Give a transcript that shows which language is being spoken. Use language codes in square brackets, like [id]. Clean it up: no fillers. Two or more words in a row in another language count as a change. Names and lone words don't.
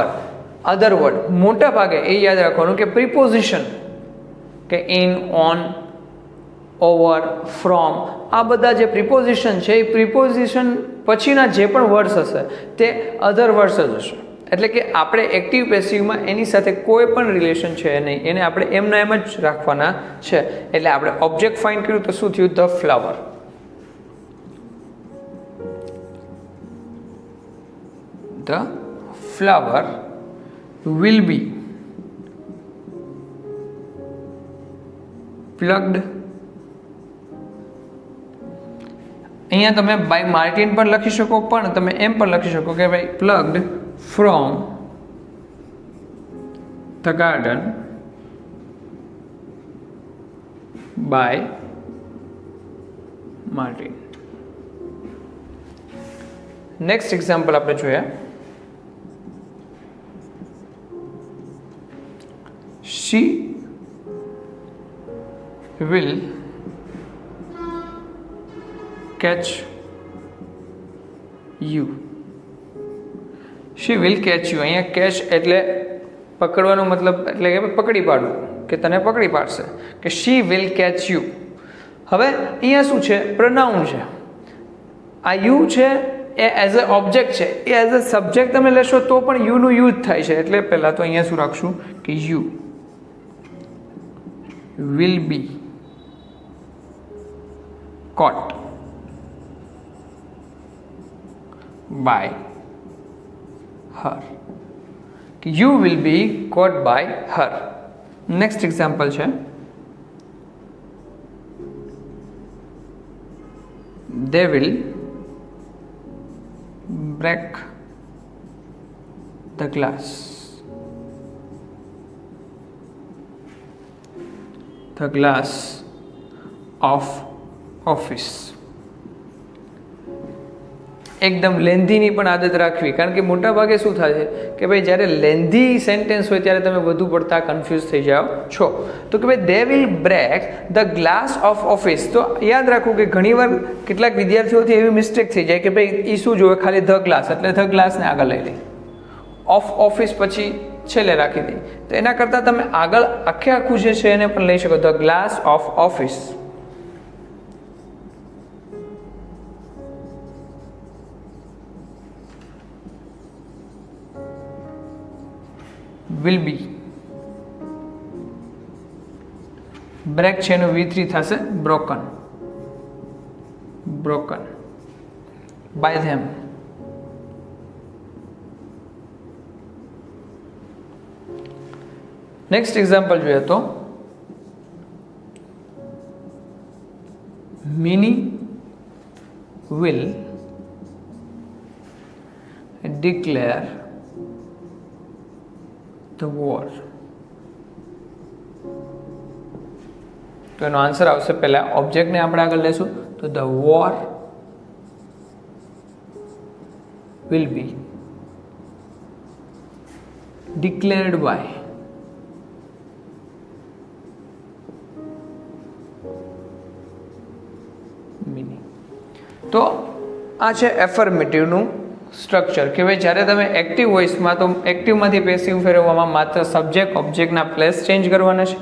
[en] other word [gu] મોટા ભાગે એ યાદ રાખવાનું કે પ્રિપોઝિશન કે [en] in, on, over, from, [gu] આ બધા જે પ્રિપોઝિશન છે એ પ્રિપોઝિશન પછીના જે પણ વર્ડ્સ હશે તે [en] other words [gu] જ હશે. એટલે કે આપણે એક્ટિવ પેસિવમાં એની સાથે કોઈ પણ રિલેશન છે નહીં, એને આપણે એમના એમ જ રાખવાના છે. એટલે આપણે [en] object find [gu] કર્યું તો શું થયું? [en] the flower. The flower will be plucked. [gu] અહીંયા તમે [en] by Martin [gu] પણ લખી શકો, પણ તમે એમ પણ લખી શકો કે ભાઈ [en] plucked from the garden by Martin. next example [gu] આપણે જોઈએ. [en] She will catch you. She will catch you. [gu] અહીંયા catch એટલે પકડવાનો મતલબ એટલે કે પકડી પાડવું, કે તને પકડી પાડશે, કે [en] she will catch you. [gu] હવે અહીંયા શું છે? પ્રનાઉન છે. આ યુ છે એ [en] as a object [gu] છે, એ [en] as a subject [gu] તમે લેશો તો પણ યુનું યુઝ થાય છે. એટલે પહેલાં તો અહીંયા શું રાખશું કે [en] you will be caught by her. You will be caught by her. Next example છે, they will break the glass. The glass of office. [gu] એકદમ લેન્ધીની પણ આદત રાખવી, કારણ કે મોટા ભાગે શું થાય છે કે ભાઈ જ્યારે [en] lengthy sentence [gu] હોય ત્યારે તમે વધુ પડતા કન્ફ્યુઝ થઈ જાઓ છો. તો કે ભાઈ [en] they will break the glass of office. [gu] તો યાદ રાખવું કે ઘણીવાર કેટલાક વિદ્યાર્થીઓથી એવી મિસ્ટેક થઈ જાય કે ભાઈ એ શું જોવે, ખાલી [en] the glass [gu] એટલે [en] the glass [gu] આગળ લઈ લે, [en] of office [gu] પછી છેલ્લે રાખી દે. તો એના કરતાં તમે આગળ આખું જે છે એને પણ લઈ શકો, [en] the glass of office. will be. [gu] બ્રેક છે એનું V3 થશે broken. [en] broken by them. next example [gu] જોઈએ તો મિની [en] will declare the war. [gu] તો એનો આન્સર આવશે, પહેલા ઓબ્જેક્ટને આપણે આગળ લેશું તો [en] the war will be declared by. [gu] તો આ છે એફર્મેટિવનું સ્ટ્રક્ચર કે ભાઈ જ્યારે તમે એક્ટિવ વોઇસમાં, તો એક્ટિવમાંથી પેસિવ ફેરવવામાં માત્ર સબ્જેક્ટ ઓબ્જેક્ટના [en] place change [gu] કરવાના છે.